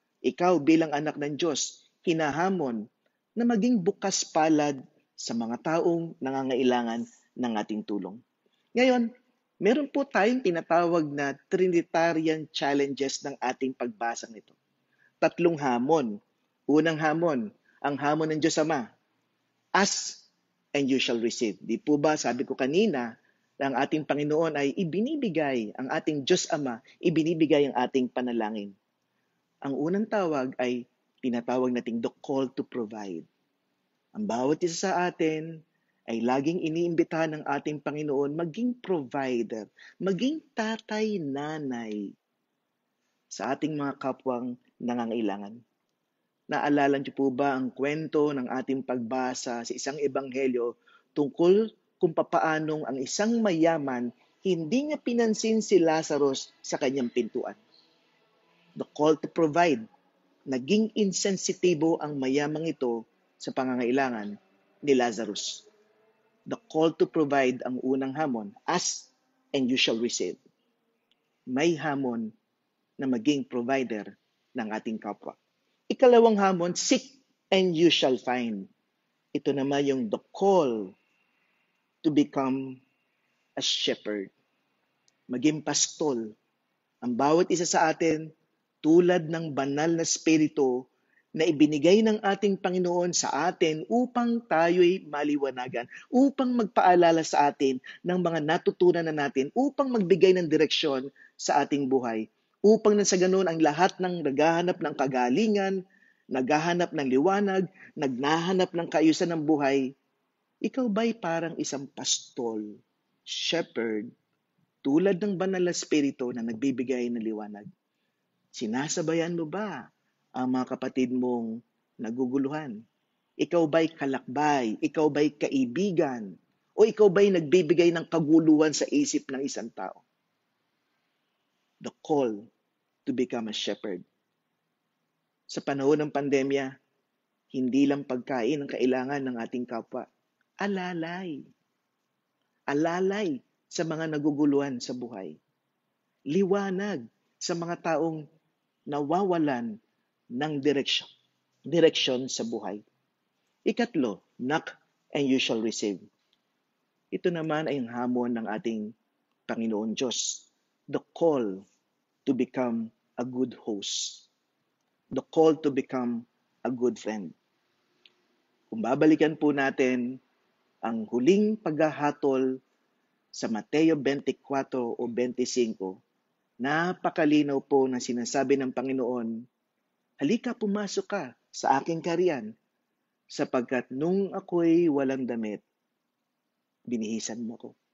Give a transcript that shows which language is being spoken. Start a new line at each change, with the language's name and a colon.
Filipino: Ikaw bilang anak ng Diyos, hinahamon na maging bukas palad sa mga taong nangangailangan ng ating tulong. Ngayon, meron po tayong tinatawag na Trinitarian challenges ng ating pagbasa nito. Tatlong hamon. Unang hamon, ang hamon ng Diyos Ama.
English: Ask and you shall receive.
Filipino: Di po ba, sabi ko kanina, ang ating Panginoon ay ibinibigay, ang ating Diyos Ama, ibinibigay ang ating panalangin. Ang unang tawag ay tinatawag nating
English: the call to provide.
Filipino: Ang bawat isa sa atin ay laging iniimbitahan ng ating Panginoon maging provider, maging tatay, nanay sa ating mga kapwang nangangailangan. Naalala niyo po ba ang kwento ng ating pagbasa sa isang ebanghelyo tungkol kung papaanong ang isang mayaman hindi niya pinansin si Lazarus sa kanyang pintuan?
English: The call to provide.
Filipino: Naging insensitibo ang mayamang ito sa pangangailangan ni Lazarus.
English: The call to provide
Filipino: ang unang hamon.
English: Ask and you shall receive.
Filipino: May hamon na maging provider ng ating kapwa. Ikalawang hamon,
English: seek and you shall find.
Filipino: Ito naman yung
English: the call to become a shepherd.
Filipino: maging pastol. Ang bawat isa sa atin, tulad ng banal na spirito na ibinigay ng ating Panginoon sa atin upang tayo'y maliwanagan, upang magpaalala sa atin ng mga natutunan na natin, upang magbigay ng direksyon sa ating buhay, upang na sa ganun ang lahat ng naghahanap ng kagalingan, naghahanap ng liwanag, naghahanap ng kaayusan ng buhay, ikaw ba'y parang isang pastol, shepherd, tulad ng banal na spirito na nagbibigay ng liwanag? Sinasabayan mo ba ang mga kapatid mong naguguluhan? Ikaw ba'y kalakbay? Ikaw ba'y kaibigan? O ikaw ba'y nagbibigay ng kaguluhan sa isip ng isang tao?
English: The call to become a shepherd.
Filipino: Sa panahon ng pandemya, hindi lang pagkain ang kailangan ng ating kapwa. Alalay. Alalay sa mga naguguluhan sa buhay. Liwanag sa mga taong nawawalan ng direksyon sa buhay. Ikatlo,
English: knock and you shall receive.
Filipino: Ito naman ay ang hamon ng ating Panginoon Diyos.
English: The call to become a good host. The call to become a good friend.
Filipino: Kung babalikan po natin ang huling paghahatol sa Mateo 24 o 25, napakalinaw po na sinasabi ng Panginoon, halika pumasok ka sa aking kaharian, sapagkat nung ako'y walang damit, binihisan mo ako.